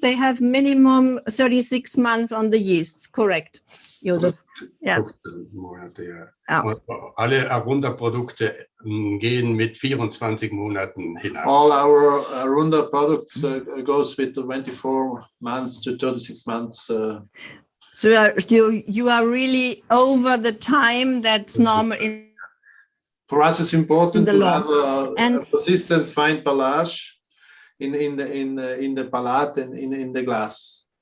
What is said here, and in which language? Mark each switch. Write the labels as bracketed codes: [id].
[en] They have minimum 36 months on the yeast. Correct, Josef? Ja. [de] Alle Arunda-Produkte gehen mit 24 Monaten hinaus. [en] All our Arunda products goes with 24 months to 36 months. So you are really over the time that's normal in. For us, it's important to have a persistent fine pelage in the palate and in the glass.